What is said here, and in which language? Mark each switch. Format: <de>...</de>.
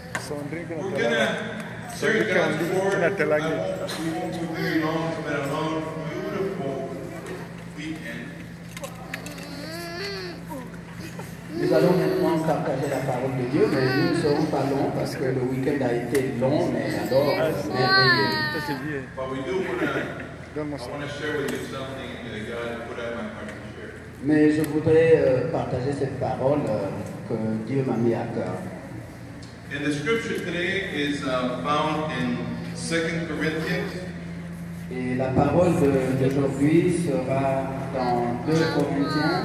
<en>We're gonna share God's word. We won't be very long. It's been a long, beautiful weekend.</en> <fr>Nous allons maintenant partager la parole de Dieu, mais nous ne serons pas longs parce que le week-end a été long, mais alors merveilleux.</fr> <en>But we do want to share with you something that God put on my heart to share.</en> <fr>Mais je voudrais partager cette parole que Dieu m'a mis à cœur.</fr> <en>And the scripture today is found in 2 Corinthians.</en> <fr>Et la parole d'aujourd'hui sera dans 2 Corinthiens,</fr>